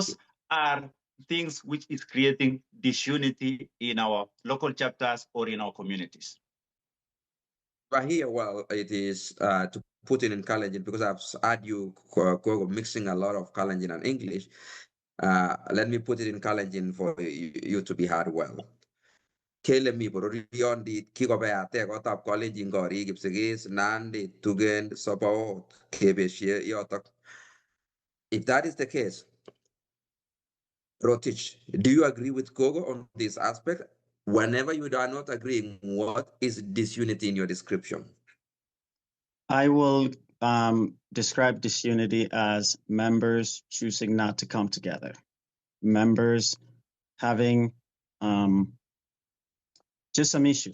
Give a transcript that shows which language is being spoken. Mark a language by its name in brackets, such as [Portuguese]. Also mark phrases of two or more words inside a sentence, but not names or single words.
[English] Those are things which is creating disunity in our local chapters or in our communities. But here, well, it is to put it in Kalenjin, because I've heard you mixing a lot of Kalenjin and English. Let me put it in Kalenjin for you to be heard well. [Kalenjin] Kele mi bororion di kiko be ate ko tap Kalenjin gori gipsigis nandi tugen sopaot kebeshie yotok. [English] If that is the case, Rotich, do you agree with Kogo on this aspect? Whenever you are not agreeing, what is disunity in your description? I will describe disunity as members choosing not to come together, members having just some issues.